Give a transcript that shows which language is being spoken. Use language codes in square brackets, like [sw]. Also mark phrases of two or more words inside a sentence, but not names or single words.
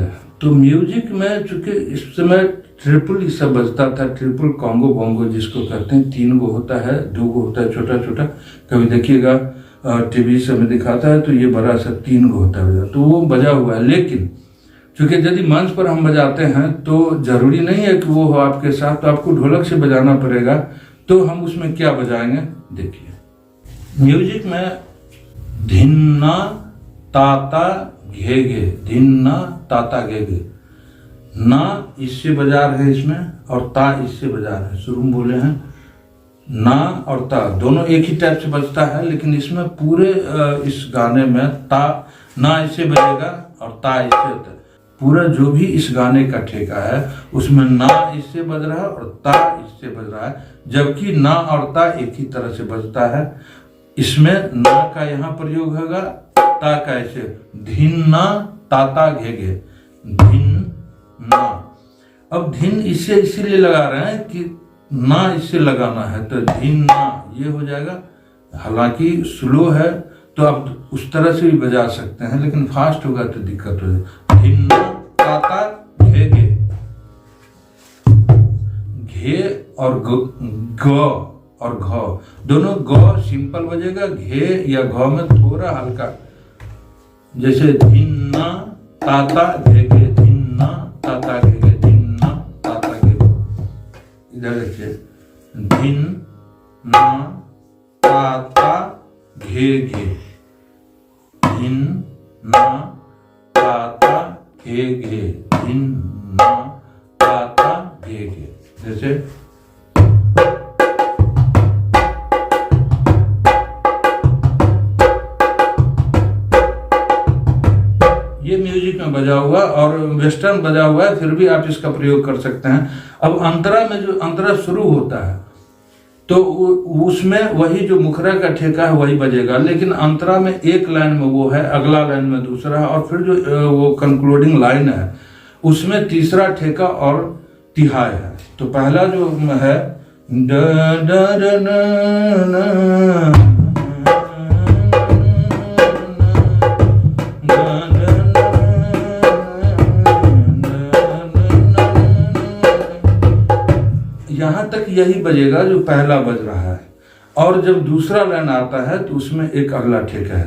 [hi] तो म्यूजिक में चूंकि इस समय ट्रिपल ये सब बजता था, [en] triple conga bongo [hi] जिसको कहते हैं, 3 गो होता है, 2 गो होता है छोटा छोटा, कभी देखिएगा टीवी से में दिखाता है तो ये बड़ा सा 3 गो होता है, तो वो बजा हुआ है। लेकिन चूंकि यदि मंच पर हम बजाते हैं तो जरूरी नहीं है कि वो हो आपके साथ, तो आपको ढोलक से बजाना पड़ेगा। तो हम उसमें क्या बजाएंगे देखिए। म्यूजिक में धिन्ना ताता घे घे, धिन्ना ताता घे घे, ना इससे बजा रहे हैं इसमें और ता इससे बजा रहे हैं, शुरू में बोले हैं ना और ता दोनों एक ही टाइप से बजता है, लेकिन इसमें पूरे इस गाने में ता ना इससे बजेगा और ता इससे, पूरा जो भी इस गाने का ठेका है उसमें ना इससे बज रहा है और ता इससे बज रहा है, जबकि ना और ता एक ही तरह से बजता है। इसमें ना का यहाँ प्रयोग होगा, ता का ऐसे, धिन्ना ताता घे घे, धिन ना। अब धिन इससे इसीलिए लगा रहे हैं कि ना इससे लगाना है, तो धिन ना ये हो जाएगा। हालांकि स्लो है तो आप उस तरह से भी बजा सकते हैं, लेकिन फास्ट होगा तो दिक्कत हो जाएगी। धिन ना ताता घे घे, घे और ग और घ दोनों, ग सिंपल बजेगा, घे या घ में थोड़ा हल्का, जैसे धिन्ना ताता घे घे, धिन्ना ताता घे घे, धिन्ना ताता घे घे। इधर देखिए, धिन्ना ताता घे घे, धिन्ना ताता घे घे, धिन्ना ताता घे घे। जैसे ये म्यूजिक में बजा हुआ और वेस्टर्न बजा हुआ है, फिर भी आप इसका प्रयोग कर सकते हैं। अब अंतरा में जो अंतरा शुरू होता है तो उसमें वही जो मुखरा का ठेका है वही बजेगा, लेकिन अंतरा में एक लाइन में वो है, अगला लाइन में दूसरा है, और फिर जो वो [en] concluding line [hi] है उसमें तीसरा ठेका और तिहाई है। तो पहला जो है ड ड ड न यहाँ तक यही बजेगा जो पहला बज रहा है, और जब दूसरा लाइन आता है तो उसमें एक अगला ठेका है।